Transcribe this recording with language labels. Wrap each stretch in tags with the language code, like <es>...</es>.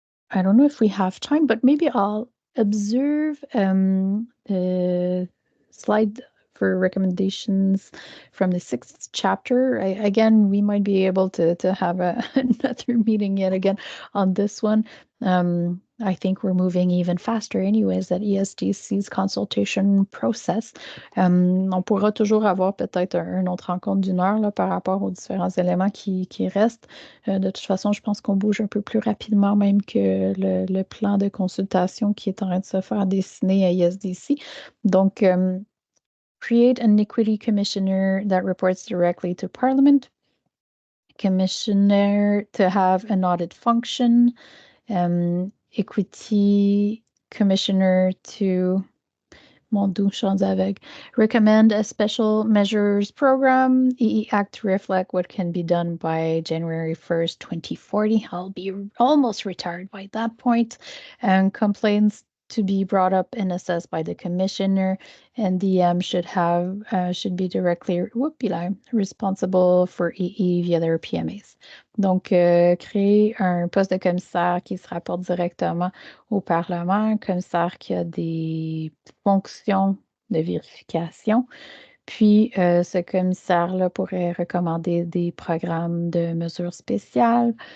<en>I don't know if we have time, but maybe I'll observe the slide for recommendations from the 6th chapter. Again, we might be able to have another meeting yet again on this one. I think we're moving even faster anyways at ESDC's consultation process.</en> <fr>On pourra toujours avoir peut-être une autre rencontre d'une heure là, par rapport aux différents éléments qui restent. De toute façon, je pense qu'on bouge un peu plus rapidement même que le plan de consultation qui est en train de se faire dessiner à ESDC.</fr> <en>Donc, create an equity commissioner that reports directly to Parliament. Commissioner to have an audit function. Equity commissioner to</en> <fr>Mon doux, champs avec.</fr> <en>Recommend a special measures program, EE Act to reflect what can be done by January 1st, 2040. I'll be almost retired by that point. And complaints to be brought up and assessed by the commissioner, and DM should be directly responsible for EE via their PMAs.</en> <fr>Donc, créer un poste de commissaire qui se rapporte directement au Parlement, un commissaire qui a des fonctions de vérification. Puis, ce commissaire-là pourrait recommander des programmes de mesures spéciales.</fr>